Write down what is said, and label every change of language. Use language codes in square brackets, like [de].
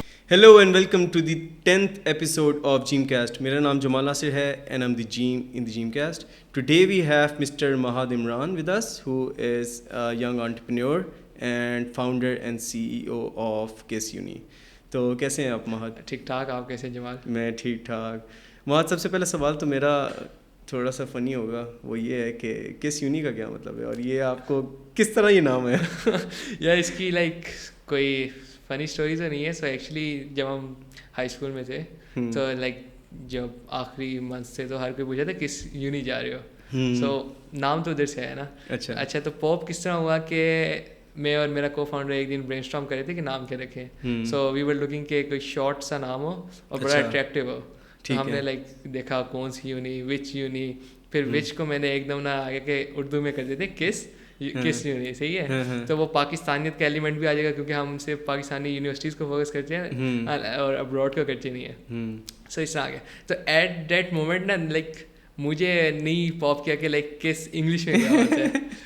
[en] Hello and welcome to the 10th episode of Gymcast. [ur] میرا نام جمال ناصر ہے [en] and I'm the Gym in the Gymcast. Today we have Mr. Mahad Imran with us, who is a young entrepreneur and founder and CEO of KISS Uni. [ur] تو کیسے ہیں آپ مہاد؟ ٹھیک ٹھاک. آپ کیسے ہیں جمال؟ میں ٹھیک ٹھاک. مہاد، سب سے پہلا سوال تو میرا تھوڑا سا فنی ہوگا، وہ یہ ہے کہ کس یونی کا کیا مطلب ہے، اور یہ آپ کو کس طرح یہ نام ہے؟ یا اس کی کوئی فنی اسٹوری تو نہیں ہے. سو ایکچولی جب ہم ہائی اسکول میں تھے تو جب آخری منتھ تھے تو ہر کوئی پوچھا تھا کس یونی جا رہے ہو. سو نام تو ادھر سے ہے نا. اچھا تو پاپ کس طرح ہوا کہ میں اور میرا کو فاؤنڈر ایک دن برین اسٹارم کر رہے تھے کہ نام کیا رکھیں. [en] so we were looking [ur] کہ کوئی شارٹ سا نام ہو اور بڑا اٹریکٹیو ہو. تو ہم نے دیکھا کون سی یونی، وچ یونی. پھر وچ کو میں نے ایک دم نہ آگے کہ اردو میں کر دیتے کس یونی. صحیح ہے. تو وہ پاکستانیت کا ایلیمنٹ بھی آ جائے گا کیونکہ ہم صرف پاکستانی یونیورسٹیز کو فوکس کرتے ہیں اور ابراڈ کو کرتے نہیں ہیں. سو اس طرح آ گیا. تو [en] at that moment [ur] نا مجھے نہیں پاپ کیا کہ کس انگلش میں کیا ہوتا ہے.